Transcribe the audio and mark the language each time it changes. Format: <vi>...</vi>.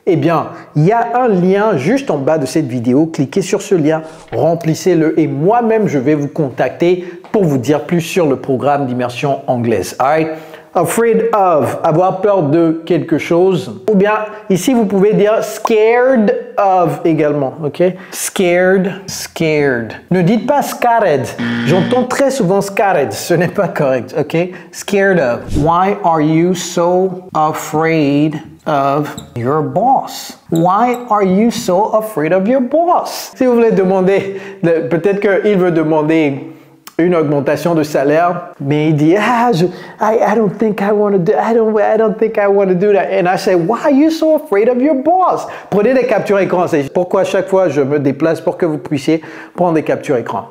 <fr>Eh bien, il y a un lien juste en bas de cette vidéo. Cliquez sur ce lien, remplissez-le et moi-même, je vais vous contacter pour vous dire plus sur le programme d'immersion anglaise. Alright?</fr> <en>Afraid of,</en> <fr>avoir peur de quelque chose. Ou bien, ici, vous pouvez dire</fr> <en>scared of</en> <fr>également, ok? Scared, scared. Ne dites pas scared. J'entends très souvent scared. Ce n'est pas correct, ok?</fr> <en>Scared of. Why are you so afraid of your boss? Why are you so afraid of your boss?</en> <fr>Si vous voulez demander, peut-être qu'il veut demander une augmentation de salaire, mais il dit,</fr> <en>I don't think I want to do, I don't think I want to do that. And I say, why are you so afraid of your boss?</en> <fr>Prenez des captures écran. C'est pourquoi à chaque fois je me déplace pour que vous puissiez prendre des captures écran.</fr>